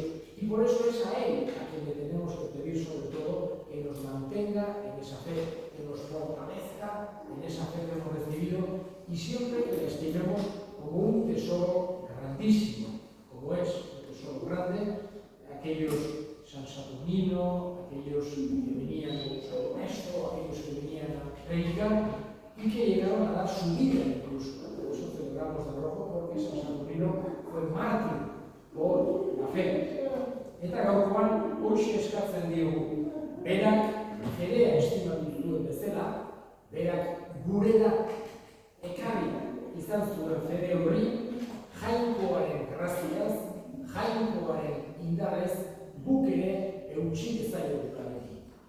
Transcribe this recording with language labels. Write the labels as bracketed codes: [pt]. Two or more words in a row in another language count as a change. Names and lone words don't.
[es] Y por eso es a Él a quien le tenemos que pedir sobre todo que nos mantenga en esa fe, que nos fortalezca en esa fe que hemos recibido y siempre que la estimemos como un tesoro grandísimo, como es un tesoro grande, aquellos San Saturnino, aquellos que venían con San Ernesto, aquellos que venían a predicar y que llegaron a dar su vida incluso. Por eso celebramos de rojo, porque San Saturnino fue mártir por la fe. [eu] Eta gaurkoan hoxe eskatzen diogu, berak fedea estimatu berak gurera ekarri izan zuen fede hori, jainkoaren graziaz, jainkoaren indarrez, guk ere eutsi dezaiogu beti.